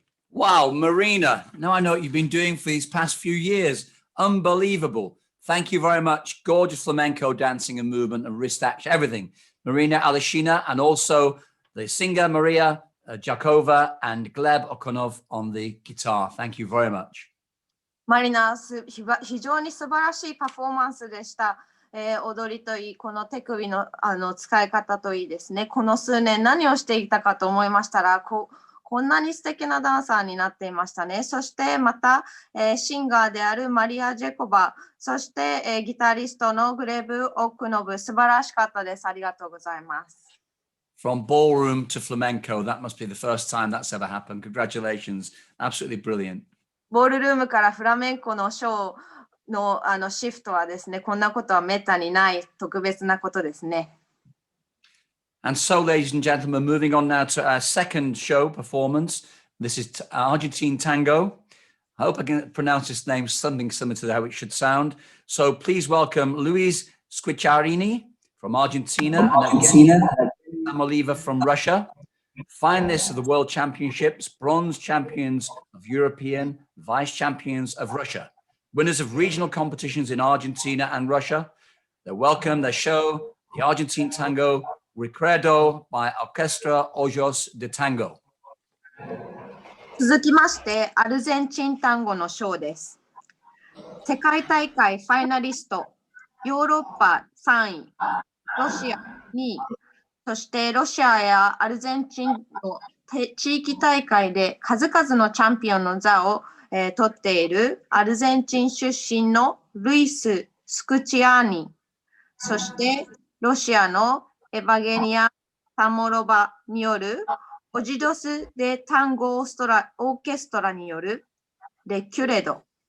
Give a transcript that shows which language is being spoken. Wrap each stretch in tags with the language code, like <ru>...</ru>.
<en>Wow, Marina, now I know what you've been doing for these past few years. Unbelievable. Thank you very much. Gorgeous flamenco dancing and movement and wrist action, everything. Marina Alishina, and also the singer Maria Jakova and Gleb Okonov on the guitar. Thank you very much.</en> <ja>マリナ非常に素晴らしいパフォーマンスでした。踊りといい、この手首の、使い方といいですね。この数年何をしていたかと思いましたら、ここんなに素敵なダンサーになっていましたね。そしてまた、シンガーであるマリア・ジェコバ、そして、ギタリストのグレブ・オクノブ、素晴らしかったです。ありがとうございます。</ja> <en>From ballroom to flamenco, that must be the first time that's ever happened. Congratulations. Absolutely brilliant.</en> <ja>ボールルームからフラメンコのショーの、シフトはですね、こんなことはめったにない特別なことですね。</ja> <en>And so, ladies and gentlemen, moving on now to our second show performance. This is Argentine Tango. I hope I can pronounce this name something similar to how it should sound. So please welcome Luis Squicciarini from Argentina and Samoliva from Russia. Finalists of the World Championships, bronze champions of European, vice champions of Russia, winners of regional competitions in Argentina and Russia. They're welcome, their show, the Argentine Tango, Recuerdo by Orquestra Ojos de Tango.</en> <ja>続きまして、アルゼンチン単語のショーです。世界大会ファイナリスト、ヨーロッパ3位、ロシア2位、そしてロシアやアルゼンチンの地域大会で数々のチャンピオンの座を、取っているアルゼンチン出身のルイス・スクチアーニ、そしてロシアのエヴァゲニア・サモロバによるオジドス・デ・タンゴ・オーケストラによるレキュレド。</ja>